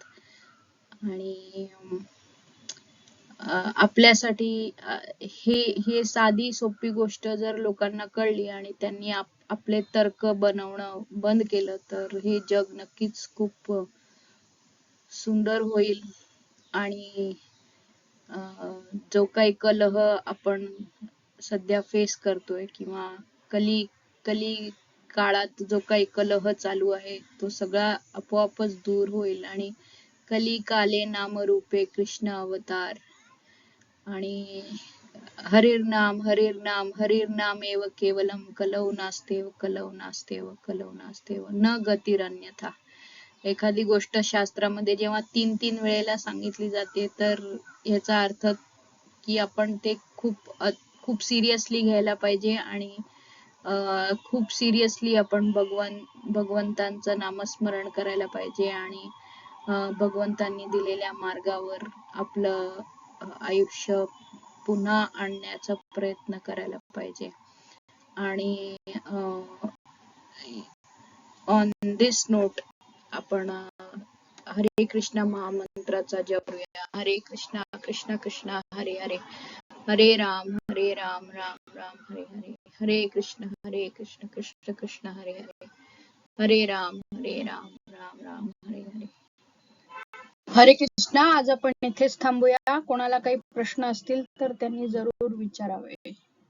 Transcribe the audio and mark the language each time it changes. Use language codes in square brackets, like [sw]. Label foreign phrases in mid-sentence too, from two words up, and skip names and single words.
[mr] आणि आपल्यासाठी हे साधी सोपी गोष्ट जर लोकांना कळली आणि त्यांनी आपले तर्क बनवणं बंद केलं तर हे जग नक्कीच खूप सुंदर होईल. आणि जो काही कलह आपण सध्या फेस करतोय किंवा कली कली काळात जो काही कलह चालू आहे तो सगळा आपोआपच दूर होईल. [sa] आणि कली काले नाम रूपे कृष्ण अवतार आणि हरिर नाम हरिर नाम एव केवलम कलौ नास्तेव कलौ नास्तेव कलौ नास्तेव न गतिरन्यथा. [mr] एखादी गोष्ट शास्त्रामध्ये जेव्हा 3-3 वेळेला सांगितली जाते तर याचा अर्थ की आपण ते खूप सिरियसली घ्यायला पाहिजे. आणि खूप सिरियसली आपण भगवंतांचं नामस्मरण करायला पाहिजे. आणि भगवंतांनी दिलेल्या मार्गावर आपलं आयुष्य पुन्हा आणण्याचा प्रयत्न करायला पाहिजे. आणि [en] on this note [mr] आपण हरे कृष्ण महामंत्राचा जप करूया. [sa] हरे कृष्णा कृष्ण कृष्ण हरे हरे, हरे राम राम राम हरे हरे, हरे कृष्ण कृष्ण कृष्ण हरे हरे, हरे राम राम राम हरे हरे. [mr] हरे कृष्णा. आज आपण इथेच थांबूया. कोणाला काही प्रश्न असतील तर त्यांनी जरूर विचारावे.